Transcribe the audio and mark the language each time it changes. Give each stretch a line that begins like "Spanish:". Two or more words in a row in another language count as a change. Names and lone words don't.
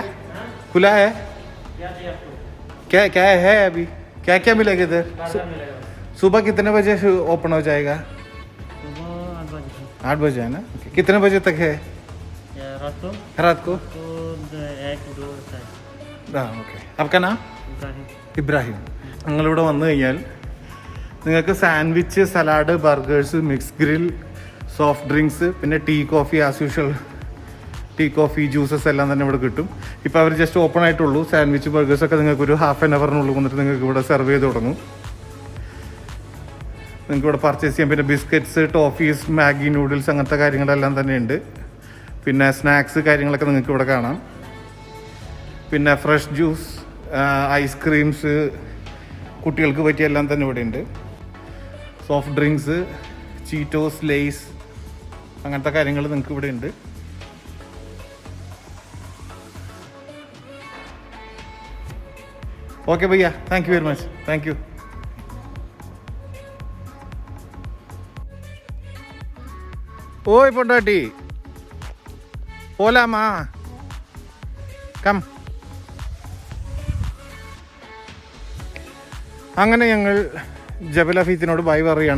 Hindi: खुला है? क्या क्या है अभी? क्या क्या मिलेगा इधर? सुबह कितने बजे से ओपन हो जाएगा? सुबह 8 बजे है ना? कितने बजे तक है? रात को 1-2 हाँ ओके. आपका नाम?
Malayalam: ഇബ്രാഹിം. നിങ്ങളിവിടെ വന്നു കഴിഞ്ഞാൽ നിങ്ങൾക്ക്
English: sandwich, salad, burgers, mix grill, soft drinks,
Malayalam: പിന്നെ
English: tea coffee as usual tea coffee juices
Malayalam: എല്ലാം തന്നെ ഇവിടെ കിട്ടും. ഇപ്പോൾ അവർ
English: just open
Malayalam: ആയിട്ടുള്ളൂ. സാൻഡ്വിച്ച്, ബർഗേഴ്സൊക്കെ നിങ്ങൾക്ക് ഒരു ½
English: an hour
Malayalam: വന്നിട്ട് നിങ്ങൾക്ക് ഇവിടെ സെർവ് ചെയ്ത് തുടങ്ങും. നിങ്ങൾക്ക് ഇവിടെ പർച്ചേസ് ചെയ്യാം. പിന്നെ
English: biscuits, toffees, Maggi noodles
Malayalam: അങ്ങനത്തെ കാര്യങ്ങളെല്ലാം തന്നെ ഉണ്ട്. പിന്നെ സ്നാക്സ് കാര്യങ്ങളൊക്കെ നിങ്ങൾക്ക് ഇവിടെ കാണാം. പിന്നെ
English: fresh juice, ice creams,
Malayalam: കുട്ടികൾക്ക് പറ്റിയ എല്ലാം തന്നെ ഇവിടെ ഉണ്ട്.
English: soft drinks,
Malayalam: ചീറ്റോസ്, ലേസ് അങ്ങനത്തെ കാര്യങ്ങൾ നിങ്ങൾക്ക് ഇവിടെ ഉണ്ട്.
English: ओके भैया, thank you very much. thank you.
Tamil: ओए பொண்டாட்டி, போலாமா, കം.
Malayalam: അങ്ങനെ ഞങ്ങൾ ജബൽ അഫീത്തിനോട് ബൈ പറയുകയാണ്.